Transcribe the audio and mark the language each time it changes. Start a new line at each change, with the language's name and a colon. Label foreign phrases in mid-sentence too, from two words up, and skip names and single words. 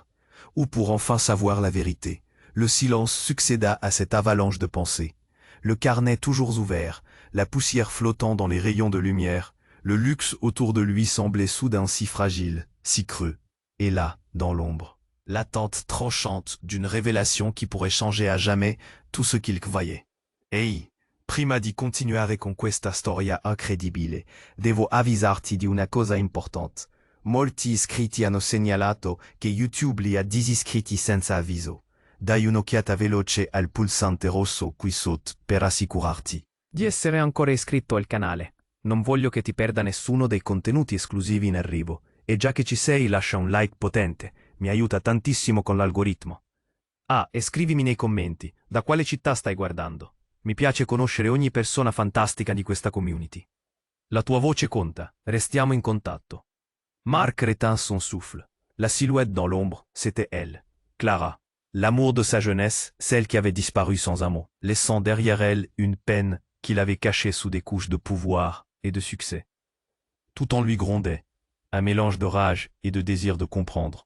French: Ou pour enfin savoir la vérité? Le silence succéda à cette avalanche de pensées. Le carnet toujours ouvert, la poussière flottant dans les rayons de lumière, le luxe autour de lui semblait soudain si fragile, si creux. Et là, dans l'ombre, l'attente tranchante d'une révélation qui pourrait changer à jamais tout ce qu'il voyait.
Italian: Ehi, prima di continuare con questa storia incredibile, devo avvisarti di una cosa importante. Molti iscritti hanno segnalato che YouTube li ha disiscritti senza avviso. Dai un'occhiata veloce al pulsante rosso qui sotto per assicurarti di essere ancora iscritto al canale. Non voglio che ti perda nessuno dei contenuti esclusivi in arrivo. E già che ci sei, lascia un like potente. Mi aiuta tantissimo con l'algoritmo. Ah, e scrivimi nei commenti, da quale città stai guardando. Mi piace conoscere ogni persona fantastica di questa community. La tua voce conta, restiamo in contatto.
French: Marc retint son souffle. La silhouette dans l'ombre, c'était elle, Clara. L'amour de sa jeunesse, celle qui avait disparu sans un mot, laissant derrière elle une peine qu'il avait cachée sous des couches de pouvoir et de succès. Tout en lui grondait, un mélange de rage et de désir de comprendre.